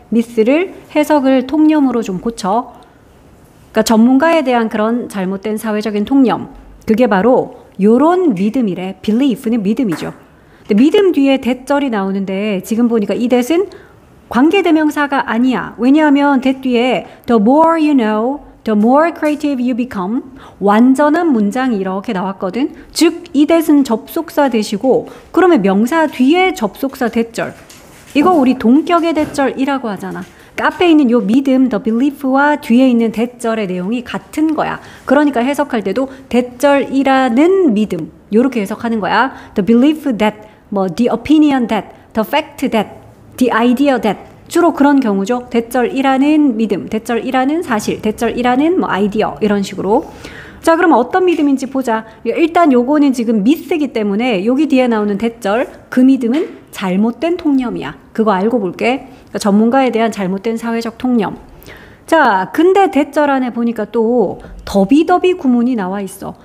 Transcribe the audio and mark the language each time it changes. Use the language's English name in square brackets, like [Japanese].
[Korean] 미스를 해석을 통념으로 좀 고쳐. 그러니까 전문가에 대한 그런 잘못된 사회적인 통념, 그게 바로 요런 믿음이래. belief는 믿음이죠. 근데 믿음 뒤에 that절이 나오는데 지금 보니까 이 that은 관계대명사가 아니야. 왜냐하면 that 뒤에 [English] the more you know, the more creative you become, [Korean] 완전한 문장이 이렇게 나왔거든. 즉 이 that은 접속사 that이고 그러면 명사 뒤에 접속사 that절, 이거 우리 동격의 that절이라고 하잖아. 그러니까 앞에 있는 요 믿음, the belief와 뒤에 있는 that절의 내용이 같은 거야. 그러니까 해석할 때도 that절이라는 믿음, 요렇게 해석하는 거야. [English] The belief that, [Korean] 뭐 [English] the opinion that, the fact that, the idea that, [Korean] 주로 그런 경우죠. that절이라는 믿음, that절이라는 사실, that절이라는 뭐 아이디어, 이런 식으로. 자, 그럼 어떤 믿음인지 보자. 일단 요거는 지금 myth이기 때문에 여기 뒤에 나오는 that절, 그 믿음은 잘못된 통념이야. 그거 알고 볼게. 그러니까 전문가에 대한 잘못된 사회적 통념. 자, 근데 that절 안에 보니까 또 더비더비 구문이 나와 있어.